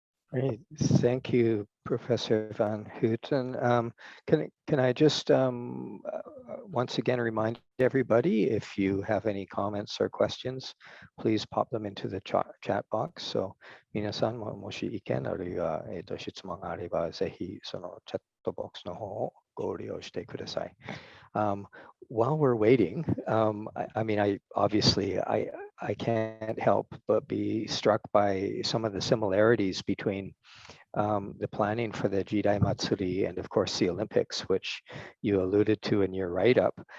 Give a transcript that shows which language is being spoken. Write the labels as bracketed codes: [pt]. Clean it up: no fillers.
[en] Great, thank you, Professor Van Hooten. Can I just once again remind everybody, if you have any comments or questions, please pop them into the chat box. [ja] So 皆さんももし意見あるいは質問があれば、ぜひそのチャットボックスの方をご利用してください。 [en] While we're waiting, I mean, I can't help but be struck by some of the similarities between the planning for the Jidai Matsuri and of course the Olympics, which you alluded to in your write-up.